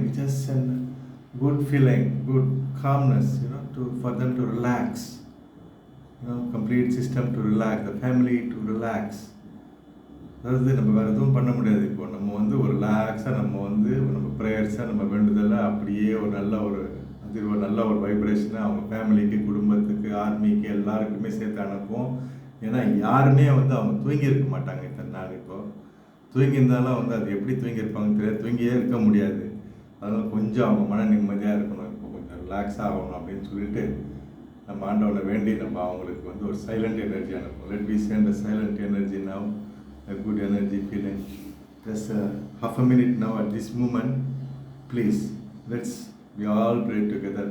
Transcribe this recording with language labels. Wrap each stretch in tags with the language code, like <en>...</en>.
<en>We just send good feeling, good calmness, for them to relax, complete system to relax, the family to relax,</en> <ta>அதாவது நம்ம வேறு எதுவும் பண்ண முடியாது. இப்போ நம்ம வந்து ஒரு ரிலாக்ஸாக நம்ம ப்ரேயர்ஸாக நம்ம வேண்டுதலை அப்படியே ஒரு நல்ல ஒரு அது ஒரு நல்ல ஒரு வைப்ரேஷனாக அவங்க ஃபேமிலிக்கு, குடும்பத்துக்கு, ஆர்மிக்கு எல்லாருக்குமே சேர்த்து அனுப்புவோம். ஏன்னா யாருமே வந்து அவங்க தூங்கியிருக்க மாட்டாங்க இத்தனை நாள். தூங்கியிருந்தாலும் வந்து அது எப்படி தூங்கியிருப்பாங்கன்னு தெரியாது, தூங்கியே இருக்க முடியாது. அதனால் கொஞ்சம் அவங்க மன நிம்மதியாக இருக்கணும், இப்போ கொஞ்சம் ரிலாக்ஸாக ஆகணும் அப்படின்னு சொல்லிட்டு நம்ம ஆண்டவனை வேண்டி நம்ம அவங்களுக்கு வந்து ஒரு சைலண்ட் எனர்ஜி அனுப்புவோம்.</ta> <en>Let we send a silent energy now, a good energy feeling. Just half a minute now at this moment. Please, we all pray together.</en>